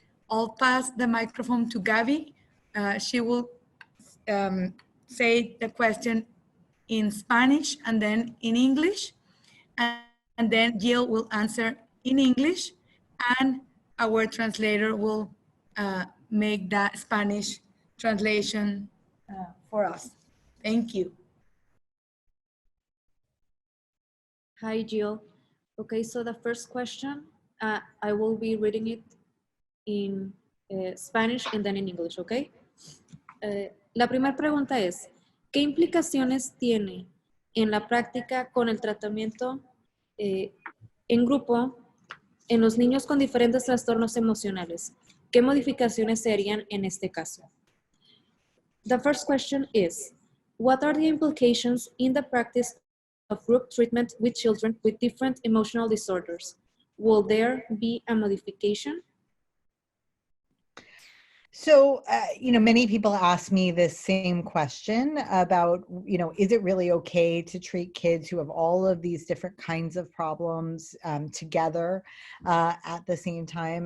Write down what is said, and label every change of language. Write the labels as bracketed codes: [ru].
[en] I'll pass the microphone to Gabby. She will say the question in Spanish and then in English, and then Jill will answer in English, and our translator will make that Spanish translation for us. Thank you. Hi, Jill. Okay, so the first question, I will be reading it in Spanish and then in English, okay? [es] La primera pregunta es, ¿qué implicaciones tiene en la práctica con el tratamiento en grupo en los niños con diferentes trastornos emocionales? ¿Qué modificaciones se harían en este caso? [en] The first question is, what are the implications in the practice of group treatment with children with different emotional disorders? Will there be a modification? So, you know, many people ask me this same question about, you know, is it really okay to treat kids who have all of these different kinds of problems together at the same time?